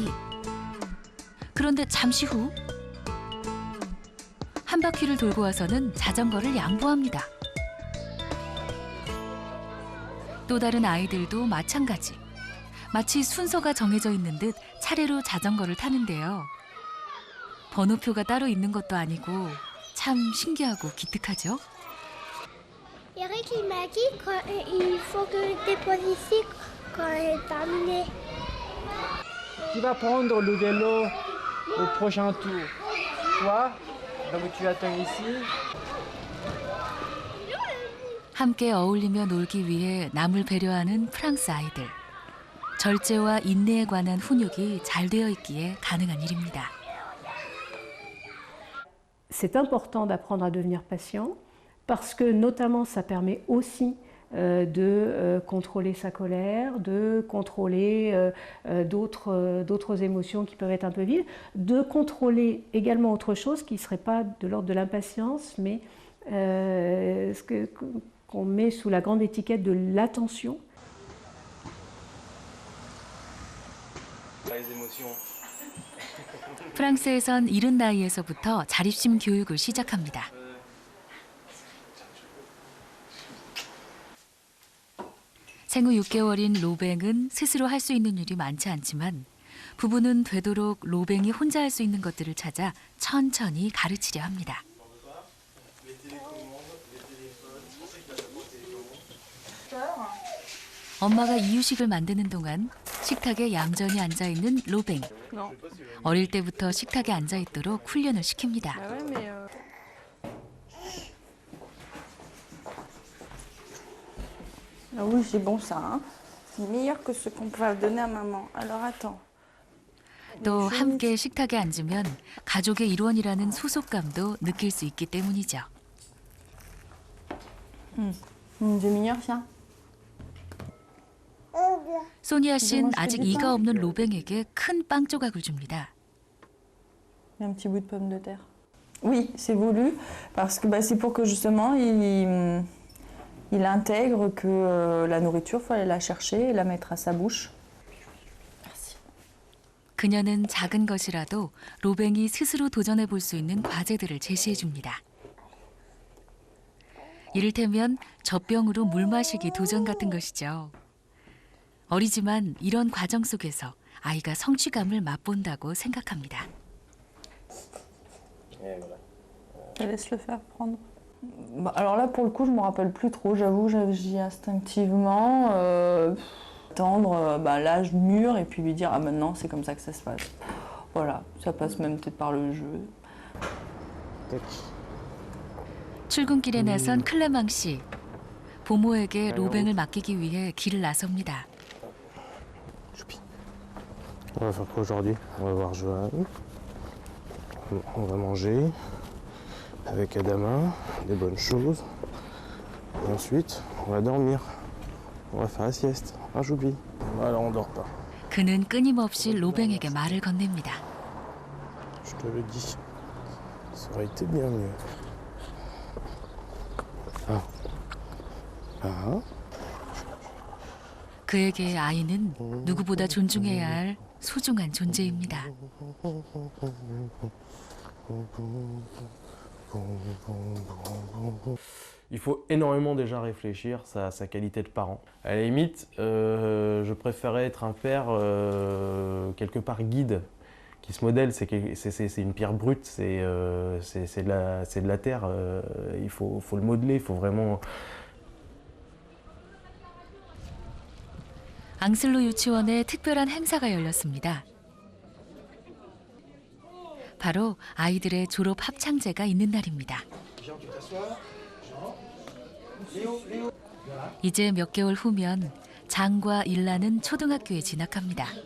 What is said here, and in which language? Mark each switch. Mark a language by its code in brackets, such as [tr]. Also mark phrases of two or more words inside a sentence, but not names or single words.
[ko] 그런데 잠시 후 한 바퀴를 돌고 와서는 자전거를 양보합니다. 또 다른 아이들도 마찬가지. 마치 순서가 정해져 있는 듯 차례로 자전거를 타는데요. 번호표가 따로 있는 것도 아니고 참 신기하고 기특하죠? [fr] Eric, il m'a dit qu'il faut que je dépose ici quand elle est terminée. Qui va prendre le vélo au prochain tour? Toi? Donc tu attends ici. [ko] 함께 어울리며 놀기 위해 남을 배려하는 프랑스 아이들. 절제와 인내에 관한 훈육이 잘 되어 있기에 가능한 일입니다. [fr] C'est important d'apprendre à devenir patient parce que notamment ça permet aussi de contrôler sa colère, de contrôler d'autres émotions qui peuvent être un peu vives, de contrôler également autre chose qui ne serait pas de l'ordre de l'impatience, mais qu'on met sous la grande étiquette de l'attention. Les émotions. [ko] 프랑스에선 이른 나이에서부터 자립심 교육을 시작합니다. 생후 6개월인 로뱅은 스스로 할 수 있는 일이 많지 않지만 부부는 되도록 로뱅이 혼자 할 수 있는 것들을 찾아 천천히 가르치려 합니다. 엄마가 이유식을 만드는 동안 식탁에 얌전히 앉아있는 로뱅. 어릴 때부터 식탁에 앉아있도록 훈련을 시킵니다. [fr] Ah oui, c'est bon ça. Hein. C'est meilleur que ce qu'on peut donner à maman. Alors attends. [ko] 또 함께 식탁에 앉으면 가족의 일원이라는 소속감도 느낄 수 있기 때문이죠. [fr] C'est meilleur ça. [ko] 소니아 씨는 아직 이가 없는 로뱅에게 큰 빵 조각을 줍니다. [fr] Un petit bout de pomme de terre. Oui, c'est voulu parce que c'est pour que justement il intègre que la nourriture, il faut aller la chercher et la mettre à sa bouche. [ko] 그녀는 작은 것이라도 로뱅이 스스로 도전해 볼 수 있는 과제들을 제시해 줍니다. 이를테면 젖병으로 물 마시기 도전 같은 것이죠. 어리지만 이런 과정 속에서 아이가 성취감을 맛본다고 생각합니다. [fr] Laisse-le faire prendre. Alors là, pour le coup, je me rappelle plus trop. J'avoue, j'agis instinctivement. Attendre l'âge mûr et puis lui dire ah maintenant c'est comme ça que ça se passe. Voilà, ça passe même peut-être par le jeu. [ko] 출근길에 나선 클레망 씨. 부모에게 로뱅을 맡기기 위해 길을 나섭니다. [fr] On va faire quoi aujourd'hui? On va voir Johan. On va manger avec Adama, des bonnes choses. Et ensuite, On va dormir. On va faire la sieste. Ah, j'oublie. Alors on dort pas. [ko] 그는 끊임없이 로뱅에게 말을 건넵니다. [fr] Je te le dis. Ça aurait été bien mieux. Ah. Ah. [ko] 그에게 아이는 누구보다 존중해야 할 소중한 존재입니다. [fr] Il faut énormément déjà réfléchir sa qualité de parent. À la limite, je préférais être un père quelque part guide, qui se modèle, c'est une pierre brute, c'est de la terre, il faut le modeler, il faut vraiment... [ko] 앙슬로 유치원에 특별한 행사가 열렸습니다. 바로 아이들의 졸업 합창제가 있는 날입니다. 이제 몇 개월 후면 장과 일라는 초등학교에 진학합니다.